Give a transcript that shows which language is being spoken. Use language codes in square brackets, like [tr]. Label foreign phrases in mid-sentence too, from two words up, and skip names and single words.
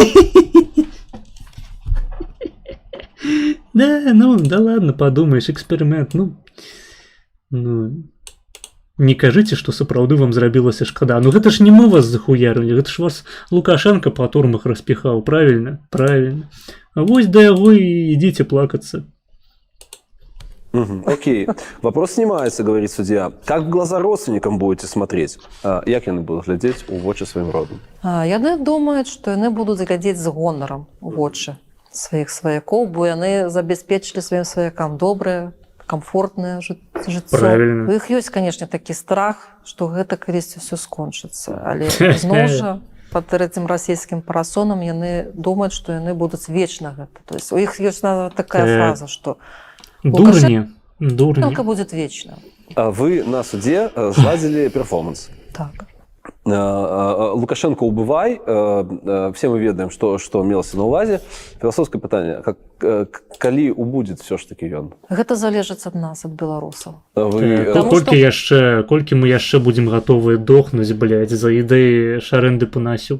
[ru] Да ладно, подумаешь, эксперимент, [be] не кажыце, што сапраўды вам зрабілася шкада. Гэта ж не мы вас захуярылі, гэта ж вас Лукашенко па турмах распіхаў, правильно? [ru] Правильно. [be] А вось да яго і ідзіце плакацца. [ru] Окей. Вопрос снимается, говорит судья. Как в глаза родственникам будете смотреть? [be] Як яны будут глядзець у вочы сваім родам? Яны думаюць, што яны будуць глядзець з гонарам у вочы сваіх сваякоў, бо яны забяспечылі сваім сваякам добрае, комфортнае жыццё. [ru] Правильно. [be] У іх ёсць, канешне, такі страх, што гэта калісьці ўсё скончыцца. Але зноў жа, пад гэтым расійскім парасонам яны думаюць, што яны будуць вечна гэта. [ru] То есть [be] у іх ёсць такая фраза, што Дурні. [ru] Лукашенко будет вечно. [be] Вы на суде зладзілі перформанс. Так. Лукашенко убывай, [ru] все мы [be] ведаем, что мелася на увазе. Філасофскае пытанне, калі убудзе [ru] все ж таки [be] ён? Гэта залежыць ад нас, ад беларусаў. Колькі мы яшчэ будзем гатовыя дохнуць, блядь, за ідэі шарэнды панасюк?